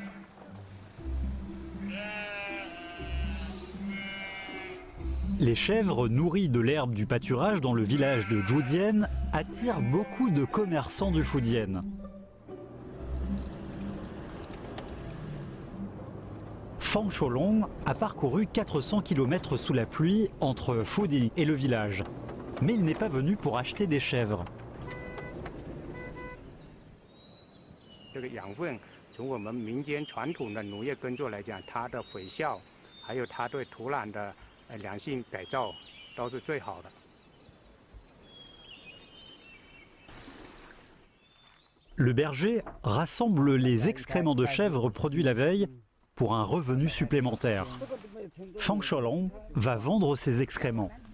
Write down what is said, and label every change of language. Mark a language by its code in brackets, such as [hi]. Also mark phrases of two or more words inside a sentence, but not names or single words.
[fr] Les chèvres nourries de l'herbe du pâturage dans le village de Zhudien attirent beaucoup de commerçants du Fujian. Fang Sholong a parcouru 400 km sous la pluie entre Fuding et le village. Mais il n'est pas venu pour acheter des chèvres. [zh] 这个养分，从我们民间传统的农业耕作来讲，它的肥效，还有它对土壤的良性改造，都是最好的。 [fr] Le berger rassemble les excréments de chèvres produits la veille pour un revenu supplémentaire. Fang Sholong va vendre ses excréments.